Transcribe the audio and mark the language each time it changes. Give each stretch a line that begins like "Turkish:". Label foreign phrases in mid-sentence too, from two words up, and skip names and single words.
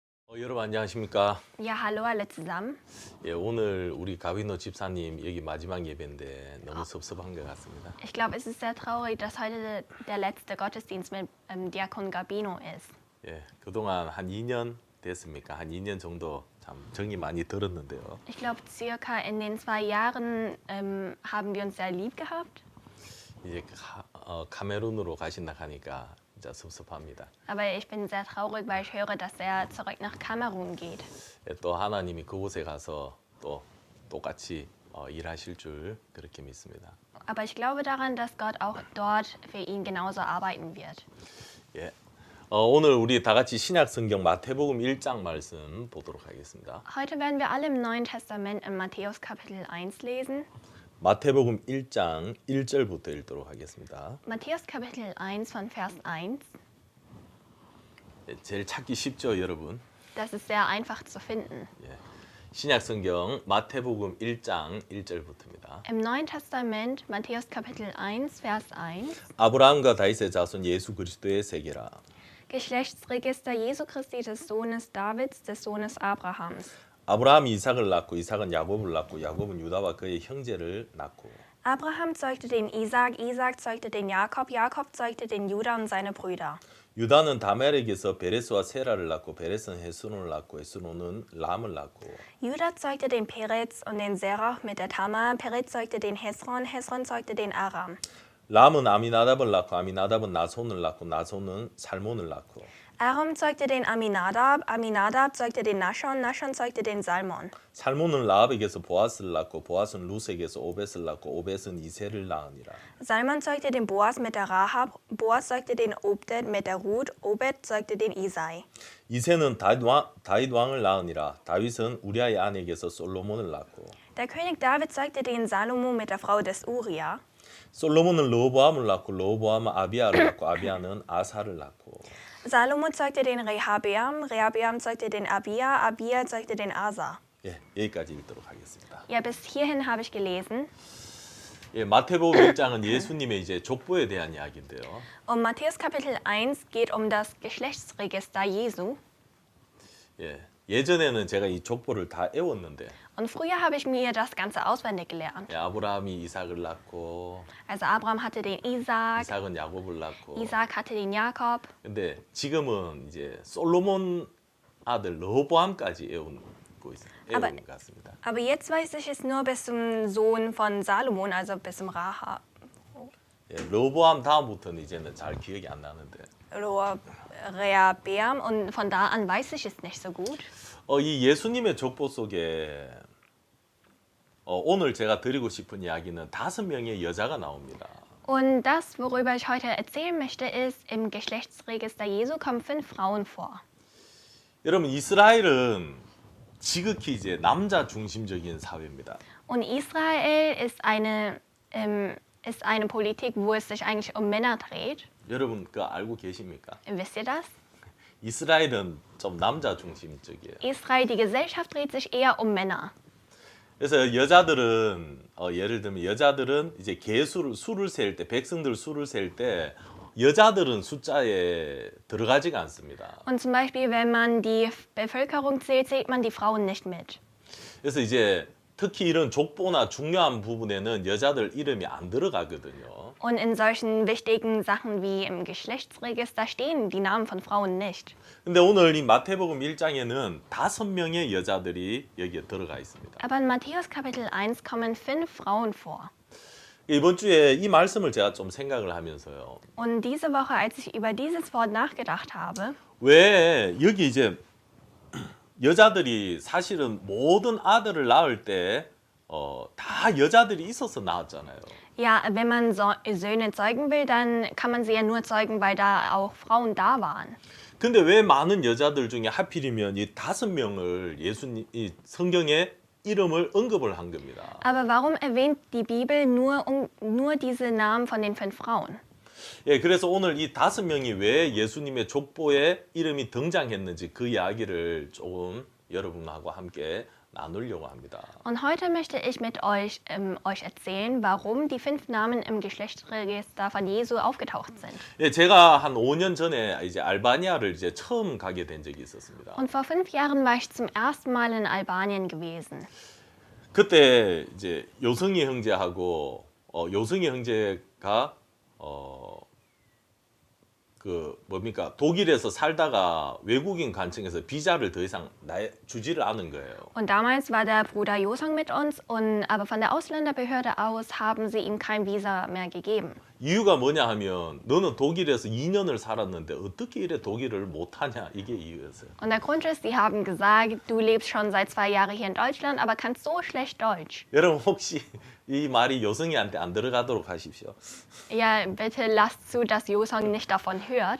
Korean: 여러분 안녕하십니까?
German: Ja, hallo alle zusammen.
Korean: 예, 오늘 우리 가위노 집사님 여기 마지막 예배인데 너무 섭섭한 것 같습니다.
German: Ich glaube, es ist sehr traurig, dass heute der letzte Gottesdienst mit Diakon Gabino ist.
Korean: 예, 그동안 한 2년 됐습니까? 한 2년 정도 참 정이 많이 들었는데요.
German: Ich glaube, circa in den 2 Jahren haben wir uns sehr lieb gehabt.
Korean: 이제 카메룬으로 가신다 하니까 진짜 섭섭합니다.
German: Aber ich bin sehr traurig, weil ich höre, dass er zurück nach Kamerun geht.
Korean: 예, 또 하나님이 그곳에 가서 또 똑같이 일하실 줄 그렇게 믿습니다.
German: Aber ich glaube daran, dass Gott auch dort für ihn genauso arbeiten wird.
Korean: 예, 오늘 우리 다 같이 신약 성경 마태복음 1장 말씀 보도록 하겠습니다.
German: Heute werden wir alle im Neuen Testament in Matthäus Kapitel 1 lesen.
Korean: 마태복음 1장 1절부터 읽도록 하겠습니다.
German: Matthäus Kapitel 1 von Vers 1.
Korean: 예, 제일 찾기 쉽죠, 여러분?
German: Das ist sehr einfach zu finden.
Korean: 예, 신약 성경 마태복음 1장 1절부터입니다.
German: Im Neuen Testament, Matthäus Kapitel 1, Vers 1.
Korean: 아브라함과 다윗의 자손 예수 그리스도의 세계라.
German: Geschlechtsregister Jesu Christi des Sohnes Davids, des Sohnes Abrahams.
Korean: 아브라함이 이삭을 낳고 이삭은 야곱을 낳고 야곱은 유다와 그의 형제를 낳고
German: Abraham zeugte den Isaak, Isaak zeugte den Jakob, Jakob zeugte den Juda und seine Brüder.
Korean: 유다는 다멜에게서 베레스와 세라를 낳고 베레스는 헤스론을 낳고 헤스론은 람을 낳고
German: Juda zeugte den Perez und den Serach mit der Tamar, Perez zeugte den Hesron, Hesron zeugte den Aram.
Korean: 람은 아미나답을 낳고 아미나답은 나손을 낳고 나손은 살몬을 낳고
German: Aram zeugte den Aminadab, Aminadab zeugte den Nashon, Nashon zeugte den Salmon.
Korean: 살몬은 라합에게서 보아스를 낳고 보아스는 루스에게서 오벳을 낳고 오벳은 이세를 낳으니라.
German: Salmon zeugte den Boas mit der Rahab, Boas zeugte den Obed mit der Ruth, Obed zeugte den Isai.
Korean: 이세는 다윗 왕을 낳으니라. 다윗은 우리아의 아내에게서 솔로몬을 낳고
German: Der König David zeugte den Salomo mit der Frau des Uria.
Korean: 솔로몬은 르호보암을 낳고 르호보암은 아비야를 낳고 아비야는 아사를 낳고
German: Salomo zeugte den Rehabeam, Rehabeam zeugte den Abia, Abia zeugte den Asa.
Korean: 예, 여기까지 읽도록 하겠습니다.
German: Ja, bis hierhin habe ich gelesen.
Korean: 예, 마태복음 1장은 예수님의 이제 족보에 대한 이야기인데요.
German: Und Matthäus Kapitel 1 geht um das Geschlechtsregister Jesu.
Korean: 예, 예전에는 제가 이 족보를 다 외웠는데
German: Und früher habe ich mir das Ganze auswendig gelernt.
Korean: 예, 아브라함이 이삭을 낳고
German: Also Abraham hatte den Isaac,
Korean: 이삭은 야곱을 낳고
German: Isaac hatte den Jakob.
Korean: 근데 지금은 이제 솔로몬 아들 르호보암까지 외운 것 같습니다.
German: Aber jetzt weiß ich es nur bis zum Sohn von Salomon, also bis zum Rahab.
Korean: 예, 르호보암 다음부터는 이제는 잘 기억이 안 나는데
German: Rehabeam und von da an weiß ich es nicht so gut.
Korean: 이 예수님의 족보 속에 오늘 제가 드리고 싶은 이야기는 5명의 여자가 나옵니다.
German: Und das, worüber ich heute erzählen möchte, ist, im Geschlechtsregister Jesu kommen 5 Frauen vor.
Korean: 여러분 이스라엘은 지극히 이제 남자 중심적인 사회입니다.
German: Und Israel ist eine Politik, wo es sich eigentlich um Männer dreht.
Korean: 여러분 그거 알고 계십니까?
German: Wisst ihr das?
Korean: 이스라엘은 좀 남자 중심적이에요.
German: Israel, die Gesellschaft dreht sich eher um Männer.
Korean: 그래서 여자들은 예를 들면 여자들은 이제 수를 셀 때 백성들 수를 셀 때 여자들은 숫자에 들어가지가 않습니다.
German: Und zum Beispiel, wenn man die Bevölkerung zählt, zählt man die Frauen nicht mit.
Korean: 그래서 이제 특히 이런 족보나 중요한 부분에는 여자들 이름이 안 들어가거든요.
German: Und in solchen wichtigen Sachen wie im Geschlechtsregister stehen die Namen von Frauen nicht.
Korean: 근데 오늘 이 마태복음 1장에는 5명의 여자들이 여기에 들어가 있습니다.
German: Aber in Matthäus Kapitel 1 kommen 5 Frauen vor.
Korean: 이번 주에 이 말씀을 제가 좀 생각을 하면서요.
German: Und diese Woche, als ich über dieses Wort nachgedacht habe,
Korean: 왜 여기 이제 여자들이 사실은 모든 아들을 낳을 때 다 여자들이 있어서 낳았잖아요.
German: ja, wenn man Söhne zeugen will, dann kann man sie ja nur zeugen, weil da auch Frauen da waren.
Korean: 근데 왜 많은 여자들 중에 하필이면 이 5명을 예수님 이 성경에 이름을 언급을 한 겁니다.
German: Aber warum erwähnt die Bibel nur diese Namen von den 5 Frauen?
Korean: 예, 그래서 오늘 이 5명이 왜 예수님의 족보에 이름이 등장했는지 그 이야기를 조금 여러분하고 함께 나누려고 합니다.
German: Und heute möchte ich mit euch erzählen, warum die 5 Namen im Geschlechtsregister von Jesu aufgetaucht sind.
Korean: 예, 제가 한 5년 전에 이제 알바니아를 이제 처음 가게 된 적이 있었습니다.
German: Und vor 5 Jahren war ich zum ersten Mal in Albanien gewesen.
Korean: 그때 이제 요승희 형제하고 요승희 형제가 그 뭡니까 독일에서 살다가 외국인 관청에서 비자를 더 이상 주지를 않은 거예요.
German: Und damals war der Bruder Josang mit uns, aber von der Ausländerbehörde aus haben sie ihm kein Visa mehr gegeben.
Korean: 이유가 뭐냐 하면 너는 독일에서 2년을 살았는데 어떻게 이래 독일을 못하냐 이게 이유였어요.
German: Und der Grund ist, sie haben gesagt, du lebst schon seit 2 Jahren hier in Deutschland, aber kannst so schlecht Deutsch.
Korean: 여러분 혹시 이 말이 요승이한테 안 들어가도록 하십시오.
German: Ja, bitte lasst zu, dass Josang nicht davon hört.